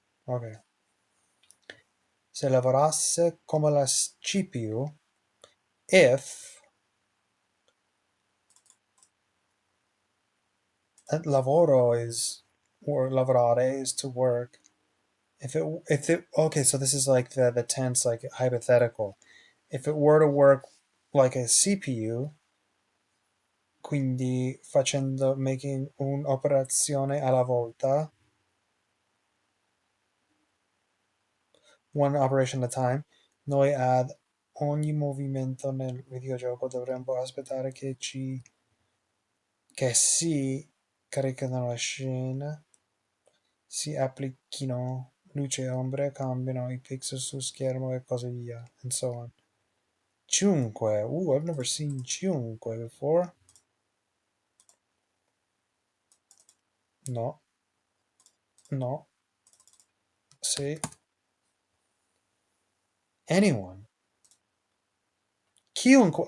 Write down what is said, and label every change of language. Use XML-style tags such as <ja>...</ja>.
<en>Okay.</en> <it>Se lavorasse come la CPU,</it> <en>if lavoro is, or lavorare is to work. If it okay, so this is like the tense, like hypothetical. If it were to work like a CPU, quindi making</en> <it>un'operazione alla volta,</it> <en>one operation at a time,</en> <it>noi ad ogni movimento nel videogioco dovremmo aspettare che si caricano la scena, si applichino luce e ombre, cambiano i pixel su schermo e così via,</it> <en>and so on.</en> <it>Chiunque.</it> <en>Ooh, I've never seen chiunque before. No, no. See, anyone. Chiunque.</en>